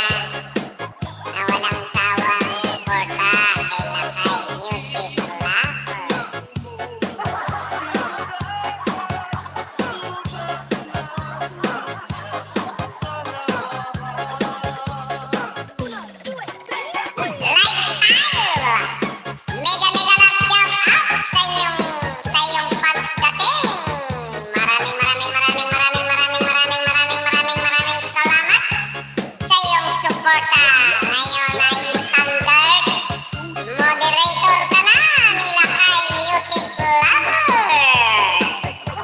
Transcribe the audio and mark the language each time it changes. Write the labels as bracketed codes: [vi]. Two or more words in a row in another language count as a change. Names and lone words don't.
[tl] Na walang sawang suporta kay Lakay Music Lovers. Lifestyle! [en] Mega mega love shout out [tl] sa iyong pagdating. Maraming salamat sa iyong suporta. Ngayon ay [en] standard moderator [tl] ka na ni Lakay Music Lovers.